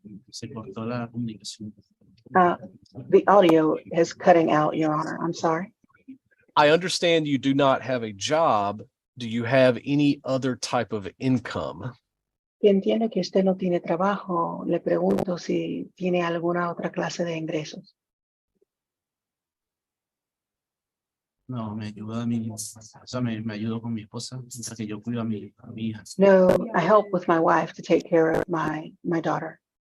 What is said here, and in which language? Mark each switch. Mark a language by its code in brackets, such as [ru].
[es] Se cortó la comunicación. [en] The audio is cutting out, Your Honor. I'm sorry. I understand you do not have a job. Do you have any other type of income? [es] Y entiendo que usted no tiene trabajo. Le pregunto si tiene alguna otra clase de ingresos. No, me ayuda o sea, me ayudo con mi esposa, mientras que yo cuido a mi hija. [en] No, I help with my wife to take care of my daughter.